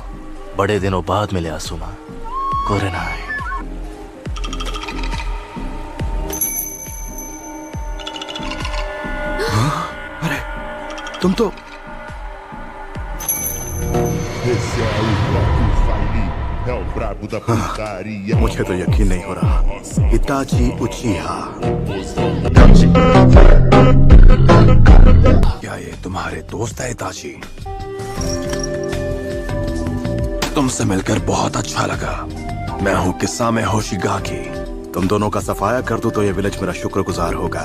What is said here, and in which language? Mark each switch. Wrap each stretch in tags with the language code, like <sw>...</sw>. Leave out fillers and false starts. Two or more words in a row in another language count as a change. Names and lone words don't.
<hi>बड़े दिनों बाद मिले आसुमा। कोरेनाई। अरे तुम तो</hi> <pt>Esse é o próprio Fali, é o brabo da putaria.</pt> <hi>मुझे तो यकीन नहीं हो रहा। इताची उचिहा, क्या ये तुम्हारे दोस्त है इताची? तुमसे मिलकर बहुत अच्छा लगा। मैं हूँ किसामे होशिगाकी। तुम दोनों का सफाया कर दूं तो ये विलेज मेरा शुक्रगुजार होगा।</hi>